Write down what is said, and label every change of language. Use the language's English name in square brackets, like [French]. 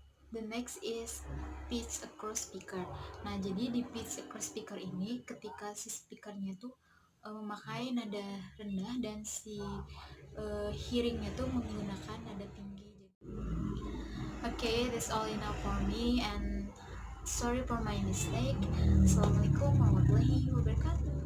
[English] The next is pitch across speaker. [Indonesian] Nah, jadi di pitch across speaker ini ketika si speakernya tuh memakai nada rendah dan si hearingnya tuh menggunakan nada tinggi. [English] Okay, that's all enough for me, and sorry for my mistake. [Arabic] Assalamualaikum warahmatullahi wabarakatuh.